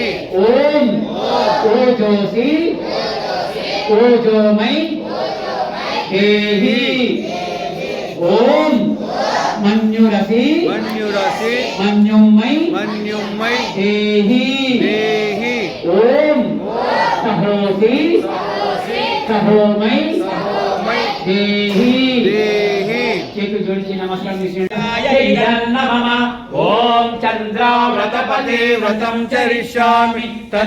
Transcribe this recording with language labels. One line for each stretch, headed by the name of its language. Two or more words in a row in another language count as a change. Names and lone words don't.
Sanskrit: ओम ओजोसी ओजोमय देहि ओम मन्युरसि मन्युरसि मन्युमय मन्युमय देहि देहि ओम सहोसि सहोमय देहि देहि
Telugu: చేతులు జోడించి నమస్కారం చేయండి
Sanskrit: ఓం చంద్రావ్రతపతే వ్రతం చరిష్యామి